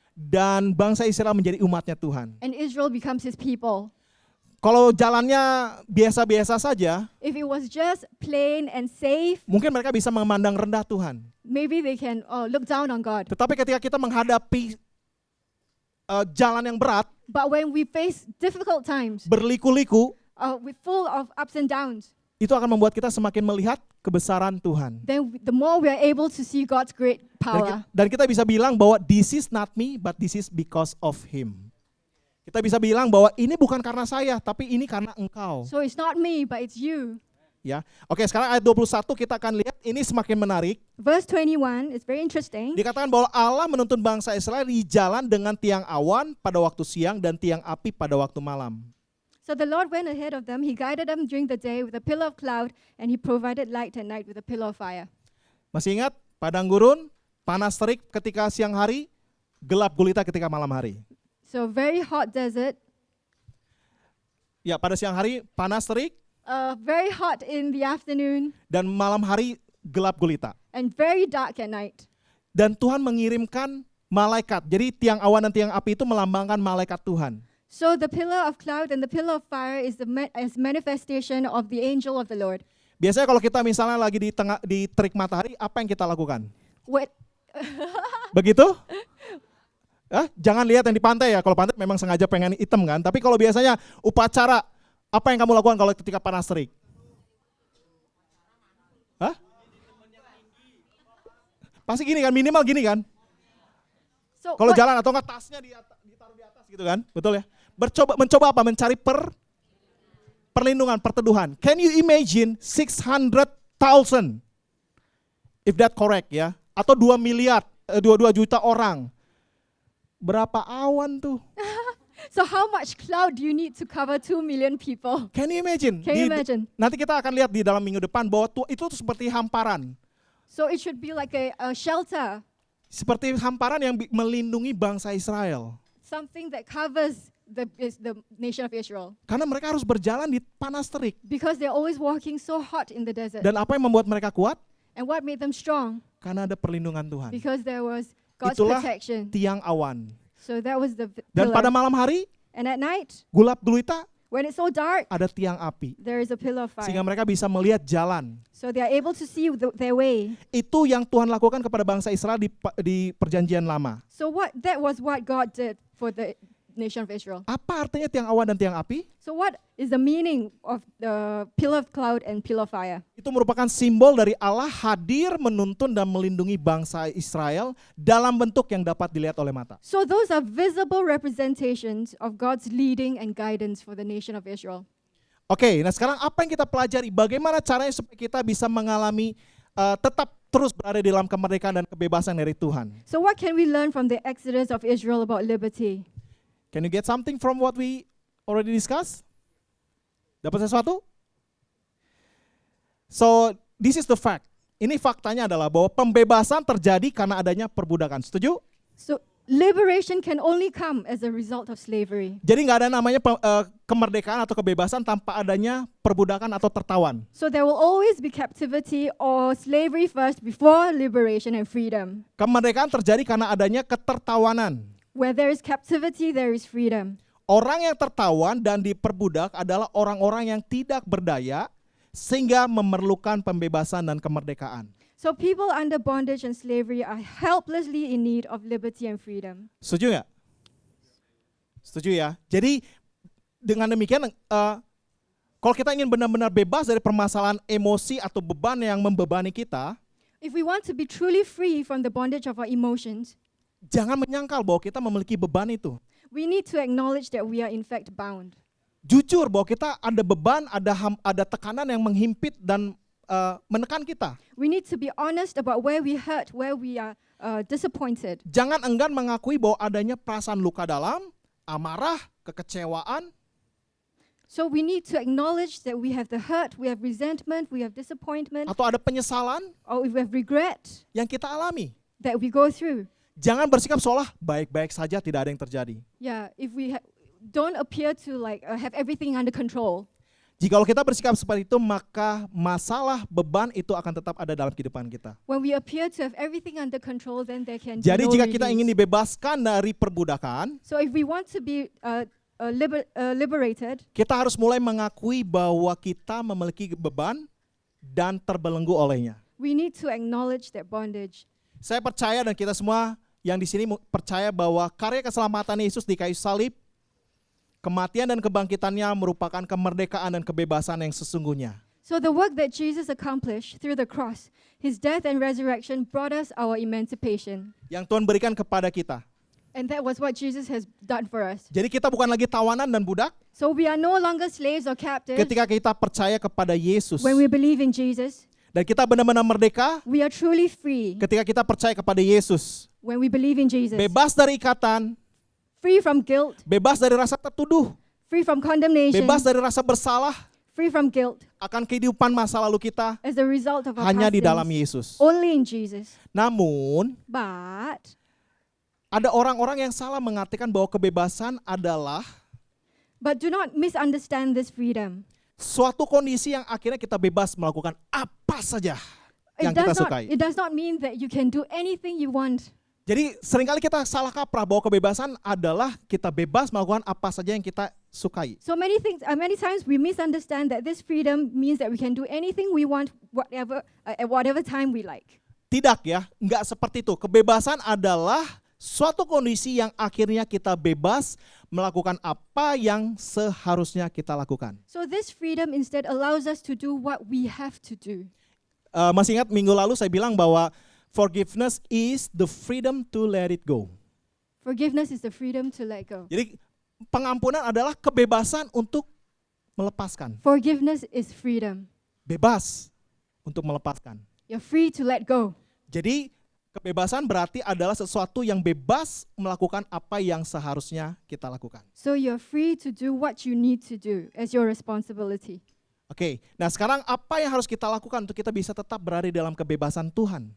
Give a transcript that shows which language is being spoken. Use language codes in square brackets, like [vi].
[id] dan bangsa Israel menjadi umatnya Tuhan. [en] and Israel becomes His people. [id] Kalau jalannya biasa-biasa saja, [en] If it was just plain and safe, [id] mungkin mereka bisa memandang rendah Tuhan. [en] maybe they can look down on God. [id] Tetapi ketika kita menghadapi jalan yang berat, [en] But when we face difficult times, [id] berliku-liku, [en] with full of ups and downs, [id] itu akan membuat kita semakin melihat kebesaran Tuhan. [en] then the more we are able to see God's great power. [id] Dan kita bisa bilang bahwa [en] this is not me, but this is because of Him. [id] Kita bisa bilang bahwa ini bukan karena saya, tapi ini karena Engkau. [en] So it's not me, but it's you. [id] Ya, oke. Sekarang ayat 21 kita akan lihat ini semakin menarik. [en] Verse 21 is very interesting. [id] Dikatakan bahwa Allah menuntun bangsa Israel di jalan dengan tiang awan pada waktu siang dan tiang api pada waktu malam. [en] So the Lord went ahead of them. He guided them during the day with a pillar of cloud, and He provided light at night with a pillar of fire. [id] Masih ingat padang gurun, panas terik ketika siang hari, gelap gulita ketika malam hari. [en] So very hot desert, [id] Ya, pada siang hari panas terik [en] very hot in the afternoon, [id] dan malam hari gelap gulita. [en] and very dark at night. [id] Dan Tuhan mengirimkan malaikat. Jadi tiang awan dan tiang api itu melambangkan malaikat Tuhan. [en] So the pillar of cloud and the pillar of fire is the manifestation of the angel of the Lord. [id] Biasanya kalau kita misalnya lagi di terik matahari, apa yang kita lakukan? [en] What? [id] Begitu? Jangan lihat yang di pantai ya. Kalau pantai memang sengaja pengen hitam kan. Tapi kalau biasanya upacara Apa yang kamu lakukan kalau ketika panas terik? Hah? Pasti gini kan, minimal gini kan. [en] So [id] Kalau [en] what- [id] jalan atau enggak tasnya ditaruh di atas gitu kan, betul ya? Mencoba apa? Mencari perlindungan, perteduhan. [en] Can you imagine 600,000? If that correct ya. [id] Atau 2 miliar, 22 juta orang. Berapa awan tuh? [en] so how much cloud do you need to cover 2 million people? Can you imagine? Can you imagine? [id] Nanti kita akan lihat di dalam minggu depan bahwa itu tuh seperti hamparan. [en] So it should be like a shelter, [id] Seperti hamparan yang melindungi bangsa Israel. [en] something that covers the nation of Israel. [id] Karena mereka harus berjalan di panas terik. [en] Because they're always walking so hot in the desert. [id] Dan apa yang membuat mereka kuat? [en] And what made them strong? [id] Karena ada perlindungan Tuhan. [en] Because there was God's [id] Itulah [en] protection. [id] tiang awan. [en] So that was the [id] Dan pada [en] pillar. [id] malam hari, [en] And at night, [id] gulap gulita, [en] when it's so dark, [id] ada tiang api. [en] there is a pillar of [id] Sehingga [en] fire. [id] mereka bisa melihat jalan. [en] So they are able to see their way. [id] Itu yang Tuhan lakukan kepada bangsa Israel di perjanjian lama. [en] So that was what God did for the nation of Israel. [id] Apa artinya tiang awan dan tiang api? [en] So what is the meaning of the pillar of cloud and pillar of fire? [id] Itu merupakan simbol dari Allah hadir menuntun dan melindungi bangsa Israel dalam bentuk yang dapat dilihat oleh mata. [en] So those are visible representations of God's leading and guidance for the nation of Israel. [id] Oke, nah sekarang apa yang kita pelajari? Bagaimana caranya supaya kita bisa mengalami tetap terus berada di dalam kemerdekaan dan kebebasan dari Tuhan? [en] So what can we learn from the exodus of Israel about liberty? Can you get something from what we already discussed? [id] Dapat sesuatu? [en] So, this is the fact. [id] Ini faktanya adalah bahwa pembebasan terjadi karena adanya perbudakan. Setuju? [en] So liberation can only come as a result of slavery. [id] Jadi nggak ada namanya kemerdekaan atau kebebasan tanpa adanya perbudakan atau tertawan. [en] So there will always be captivity or slavery first before liberation and freedom. [id] Kemerdekaan terjadi karena adanya ketertawanan. [en] Where there is captivity, there is freedom. [id] Orang yang tertawan dan diperbudak adalah orang-orang yang tidak berdaya sehingga memerlukan pembebasan dan kemerdekaan. [en] So people under bondage and slavery are helplessly in need of liberty and freedom. [id] Setuju nggak? Setuju ya. Jadi dengan demikian, kalau kita ingin benar-benar bebas dari permasalahan emosi atau beban yang membebani kita, [en] If we want to be truly free from the bondage of our emotions, [id] jangan menyangkal bahwa kita memiliki beban itu. [en] we need to acknowledge that we are in fact bound. [id] Jujur bahwa kita ada beban, ada tekanan yang menghimpit dan menekan kita. [en] We need to be honest about where we hurt, where we are disappointed. [id] Jangan enggan mengakui bahwa adanya perasaan luka dalam, amarah, kekecewaan, [en] So we need to acknowledge that we have the hurt, we have resentment, we have disappointment, [id] atau ada penyesalan [en] or we have regret [id] yang kita alami. [en] that we go through. [id] Jangan bersikap seolah baik-baik saja, tidak ada yang terjadi. [en] Yeah, if we don't appear to have everything under control. [id] Jikalau kita bersikap seperti itu, maka masalah beban itu akan tetap ada dalam kehidupan kita. [en] When we appear to have everything under control, then there can be [id] Jadi [en] no [id] jika kita [en] release. [id] ingin dibebaskan dari perbudakan, [en] So if we want to be liberated, [id] kita harus mulai mengakui bahwa kita memiliki beban dan terbelenggu olehnya. [en] we need to acknowledge that bondage. [id] Saya percaya dan kita semua yang di sini percaya bahwa karya keselamatan Yesus di kayu salib, kematian dan kebangkitannya merupakan kemerdekaan dan kebebasan yang sesungguhnya. [en] So the work that Jesus accomplished through the cross, his death and resurrection brought us our emancipation. [id] Yang Tuhan berikan kepada kita. [en] And that was what Jesus has done for us. [id] Jadi kita bukan lagi tawanan dan budak [en] So we are no longer slaves or captives [id] ketika kita percaya kepada Yesus. [en] when we believe in Jesus. [id] Dan kita benar-benar merdeka [en] We are truly free [id] ketika kita percaya kepada Yesus. [en] when we believe in Jesus. [id] Bebas dari ikatan, [en] Free from guilt, [id] bebas dari rasa tertuduh, [en] free from condemnation, [id] bebas dari rasa bersalah [en] free from guilt [id] akan kehidupan masa lalu kita [en] as a result of our [id] hanya [en] past [id] di dalam [en] sins. [id] Yesus. [en] Only in Jesus. [id] Namun, [en] But [id] ada orang-orang yang salah mengartikan bahwa kebebasan adalah [en] do not misunderstand this freedom. [id] suatu kondisi yang akhirnya kita bebas melakukan apa saja yang kita sukai. [en] It does not mean that you can do anything you want. [id] Jadi seringkali kita salah kaprah bahwa kebebasan adalah kita bebas melakukan apa saja yang kita sukai. [en] So many times we misunderstand that this freedom means that we can do anything we want, at whatever time we like. [id] Tidak ya, enggak seperti itu. Kebebasan adalah Suatu kondisi yang akhirnya kita bebas melakukan apa yang seharusnya kita lakukan. [en] So this freedom instead allows us to do what we have to do. [id] Masih ingat minggu lalu saya bilang bahwa [en] forgiveness is the freedom to let it go. Forgiveness is the freedom to let go. [id] Jadi pengampunan adalah kebebasan untuk melepaskan. [en] Forgiveness is freedom. [id] Bebas untuk melepaskan. [en] You're free to let go. [id] Jadi kebebasan berarti adalah sesuatu yang bebas melakukan apa yang seharusnya kita lakukan. [en] So you're free to do what you need to do as your responsibility. [id] Oke, nah sekarang apa yang harus kita lakukan untuk kita bisa tetap berada di dalam kebebasan Tuhan?